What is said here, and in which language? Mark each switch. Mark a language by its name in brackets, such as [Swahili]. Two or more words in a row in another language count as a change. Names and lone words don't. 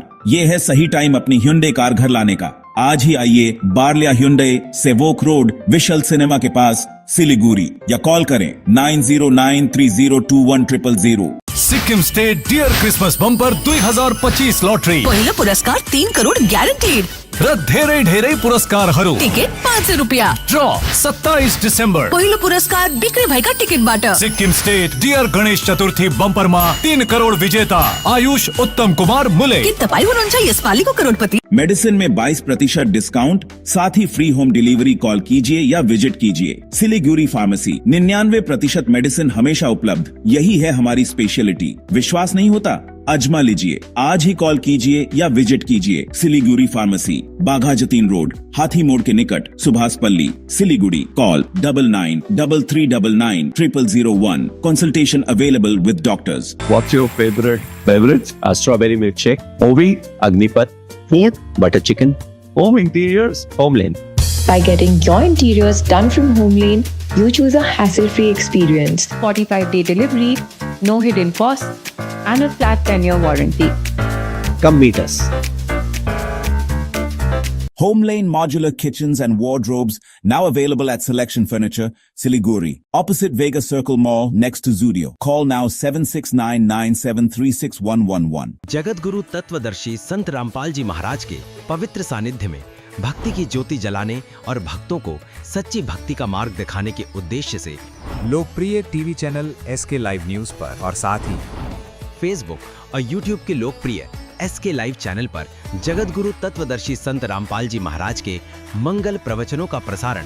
[Hindi] ये है सही टाइम अपनी Hyundai कार घर लाने का। आज ही आइए बार्लिया Hyundai, सेवोक रोड, विशल सिनेमा के पास, सिलीगुड़ी, या कॉल करें 9093021000। [Nepali] सिक्किम स्टेट डियर क्रिसमस बम्पर 2025 लॉटरी। पहिलो पुरस्कार 3 करोड ग्यारेन्टेड र धेरै धेरै पुरस्कारहरू। टिकट 500 रुपियाँ। ड्र 27 डिसेम्बर। पहिलो पुरस्कार बिक्री भएका टिकटबाट। सिक्किम स्टेट डियर गणेश चतुर्थी बम्परमा 3 करोड विजेता आयुष उत्तम कुमार मुले। के तपाईँ हुनुहुन्छ यसपालिको करोडपति? [Hindi] मेडिसिन में 22% डिस्काउंट, साथ ही [English] free home delivery. [Hindi] कॉल कीजिए या विजिट कीजिए सिलीगुड़ी फार्मेसी। 99% मेडिसिन हमेशा उपलब्ध, यही है हमारी स्पेशलिटी। विश्वास नहीं होता? अजमा लीजिए। आज ही कॉल कीजिए या विजिट कीजिए सिलीगुड़ी फार्मेसी, बाघा जतीन रोड, हाथी मोड़ के निकट, सुभाष पल्ली, सिलीगुड़ी। कॉल 9933990001। [English] consultation available with doctors. What's your favorite beverage? A strawberry milkshake. Ovi, Agnipat. Yep. Butter chicken. Home interiors, Homelane. By getting your interiors done from Homelane, you choose a hassle-free experience. 45-day delivery, no hidden costs, and a flat 10-year warranty. Come meet us. Homelane modular kitchens and wardrobes now available at Selection Furniture, Siliguri, opposite Vega Circle Mall next to Zudio. Call now 7699736111. [Hindi] जगत गुरु तत्वदर्शी संत रामपाल जी महाराज के पवित्र सानिध्य में भक्ति की ज्योति जलाने और भक्तों को सच्ची भक्ति का मार्ग दिखाने के उद्देश्य से लोकप्रिय टीवी चैनल SK लाइव न्यूज पर और साथ ही फेसबुक और यूट्यूब के लोकप्रिय SK लाइव चैनल पर जगत गुरु तत्वदर्शी संत रामपाल जी महाराज के मंगल प्रवचनों का प्रसारण